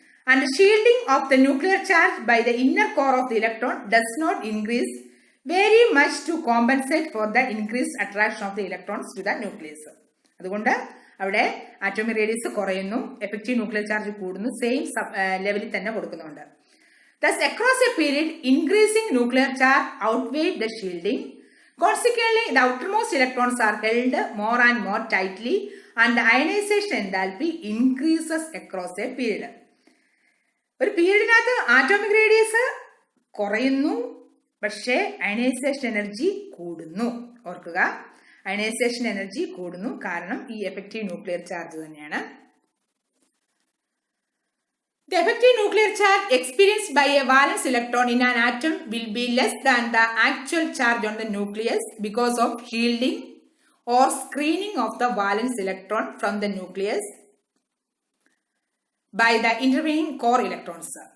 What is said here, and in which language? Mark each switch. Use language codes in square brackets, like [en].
[en] And the shielding of the nuclear charge by the inner core of the electron does not increase very much to compensate for the increased attraction of the electrons to the nucleus. [ml] അതുകൊണ്ട് അവിടെ atomic radius കുറയുന്നു, effective nuclear charge കൂടുന്നു, same ലെവലിൽ തന്നെ കൊടുക്കുന്നുണ്ട്. [en] Thus, across a period, increasing nuclear charge outweighed the shielding. Consequently, the outermost electrons are held more and more tightly and the ionization enthalpy increases across a period. [ml] ഒരു പീരീഡിനകത്ത് atomic radius കുറയുന്നു, പക്ഷേ ionisation energy കൂടുന്നു. ഓർക്കുക, ionisation energy കൂടുന്നു, കാരണം ഈ effective nuclear charge തന്നെയാണ്. [en] The effective nuclear charge experienced by a valence electron in an atom will be less than the actual charge on the nucleus because of shielding or screening of the valence electron from the nucleus by the intervening core electrons.